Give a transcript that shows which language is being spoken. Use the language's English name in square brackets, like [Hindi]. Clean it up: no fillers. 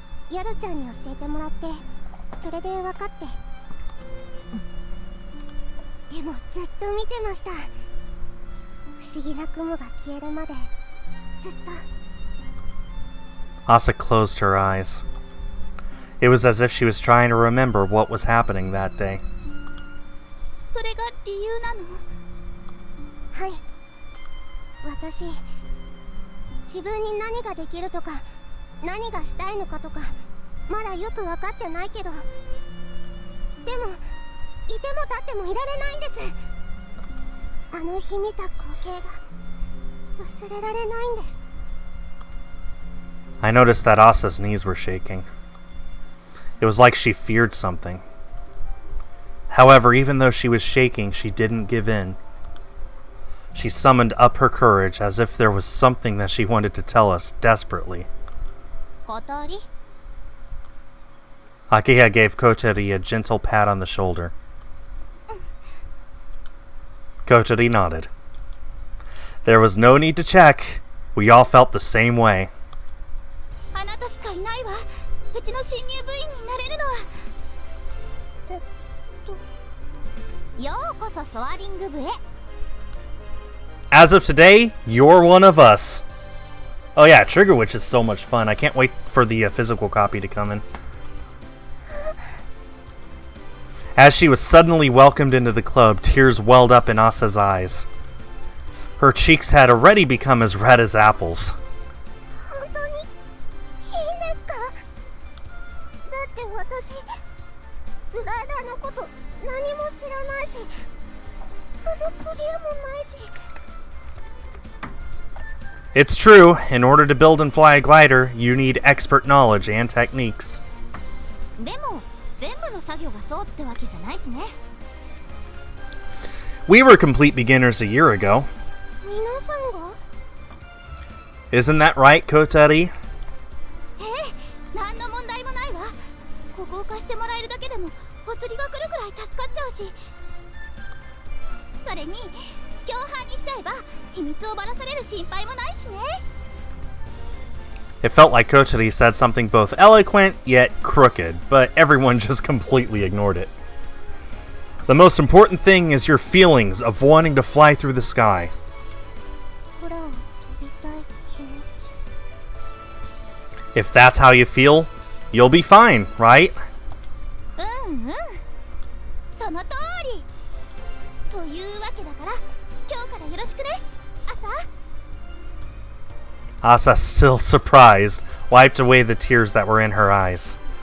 [Japanese] ヤルちゃんに教えてもらってそれで分かって、でもずっと見てました。不思議な雲が消えるまでずっと。 [English] Asa closed her eyes. It was as if she was trying to remember what was happening that day. [Japanese] それが理由なの？はい。私自分に何ができるとか何がしたいのかとかまだよく分かってないけど、でもいても立ってもいられないんです。あの日見た光景が忘れられないんです。 [English] I noticed that Asa's knees were shaking. It was like she feared something. However, even though she was shaking, she didn't give in. She summoned up her courage as if there was something that she wanted to tell us desperately. [Japanese] 小鳥 [English] Akiha gave Kotori a gentle pat on the shoulder. Kotori nodded. There was no need to check. We all felt the same way. [Japanese] あなたしかいないわ。うちの新入部員になれるのは。ようこそソアリング部へ。 [English] As of today, you're one of us. Oh yeah, Trigger Witch is so much fun. I can't wait for the physical copy to come in. As she was suddenly welcomed into the club, tears welled up in Asa's eyes. Her cheeks had already become as red as apples. [Japanese] 本当にいいんですか？だって私グライダーのこと何も知らないし、あの取り柄もないし。 [English] It's true, in order to build and fly a glider, you need expert knowledge and techniques. [Japanese] でも全部の作業がそうってわけじゃないしね。 [English] We were complete beginners a year ago. [Japanese] 皆さんが？ [English] Isn't that right, Kotori? [Japanese] 何の問題もないわ。ここを貸してもらえるだけでもお釣りが来るくらい助かっちゃうし、それに共犯にしちゃえば秘密をばらされる心配もないしね。 [English] It felt like Kotori said something both eloquent yet crooked, but everyone just completely ignored it. The most important thing is your feelings of wanting to fly through the sky. [Japanese] 空を飛びたい気持ち。 [English] If that's how you feel, you'll be fine, right? [Japanese] うんうん、その通り。というわけだから今日からよろしくね、朝。 [English] Asa, still surprised, wiped away the tears that were in her eyes.